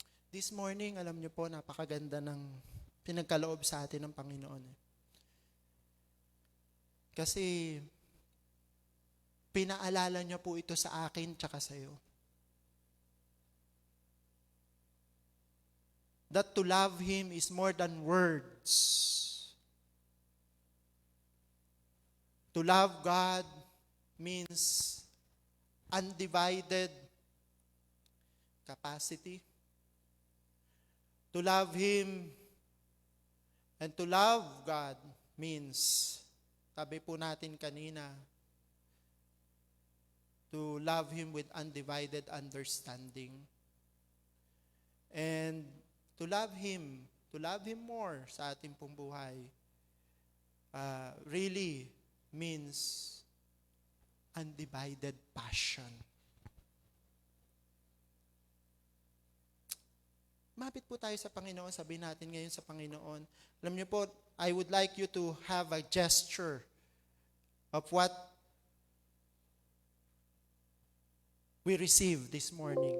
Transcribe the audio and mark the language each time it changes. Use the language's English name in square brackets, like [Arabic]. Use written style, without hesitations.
[English] This morning, [Filipino] alam niyo po, napakaganda ng pinagkaloob sa atin ng Panginoon. Kasi, pinaalala niya po ito sa akin tsaka sa iyo. [English] That to love Him is more than words. To love God means undivided capacity. To love Him and to love God means, [Filipino] sabi po natin kanina, [English] to love Him with undivided understanding. And to love Him more [Filipino] sa ating pong buhay, [English] really means undivided passion. [Filipino] Mapit po tayo sa Panginoon, sabihin natin ngayon sa Panginoon. Alam niyo po, [English] I would like you to have a gesture of what we received this morning.